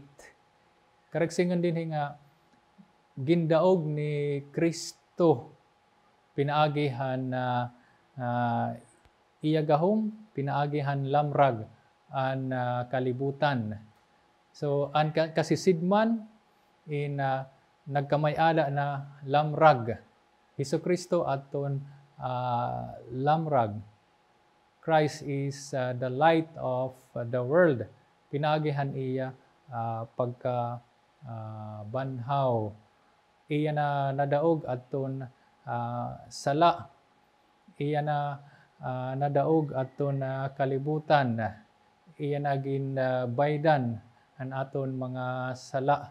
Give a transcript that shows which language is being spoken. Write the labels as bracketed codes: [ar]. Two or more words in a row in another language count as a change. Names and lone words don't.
[war] Karagsingon din nga gindaog ni Kristo pinaagihan na iya gahom, pinaagihan lamrag an kalibutan. So an kasisidman in nagkamay-ala na lamrag. Hesus Kristo aton lamrag. [en] Christ is the light of the world. [war] Pinaagihan iya pagka banhaw. Iya na nadaog aton sala. Iya na nadaog aton kalibutan. Iya naging baydan an aton mga sala.